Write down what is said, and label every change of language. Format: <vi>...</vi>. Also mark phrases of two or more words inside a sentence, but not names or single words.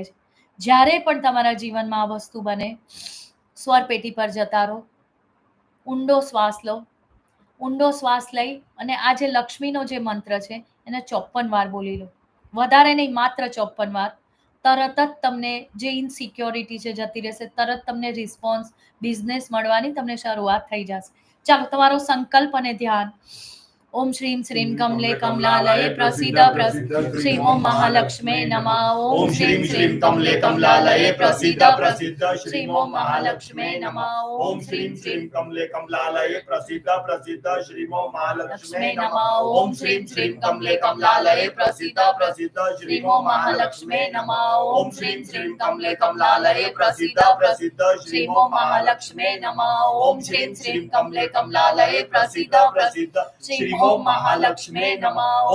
<gu>છે જ્યારે પણ તમારા જીવનમાં આ વસ્તુ બને સ્વર પેટી પર જતા રહો ઊંડો શ્વાસ લો ઊંડો શ્વાસ લઈ અને આ જે લક્ષ્મીનો જે મંત્ર છે એને 54 વાર બોલી લો વધારે નહીં માત્ર 54 વાર તરત જ તમને જે ઇનસિક્યોરિટી છે જતી રહેશે તરત તમને</gu> <en>response business</en> <gu>મળવાની તમને શરૂઆત થઈ જશે ચાલો તમારો સંકલ્પ અને ધ્યાન</gu> <sa>ओम श्रीं श्रीं कमले कमलालये प्रसीद प्रसीद श्रीं ओम महालक्ष्मी नमः ओम श्रीं श्रीं कमले कमलालये प्रसीद प्रसीद श्रीं ओम महालक्ष्मी नमः ओम श्रीं श्रीं कमले कमलालये प्रसीद प्रसीद श्रीं ओम महालक्ष्मी नमः ओम श्रीं श्रीं कमले कमलालये प्रसीद प्रसीद श्रीं ओम महालक्ष्मी नमः ओम श्रीं श्रीं कमले कमलालये प्रसीद प्रसीद श्रीं ओम महालक्ष्मी नमः ओम श्रीं श्रीं कमले कमलालये प्रसीद प्रसीद श्रीं ओम महालक्ष्मी नमः।</sa>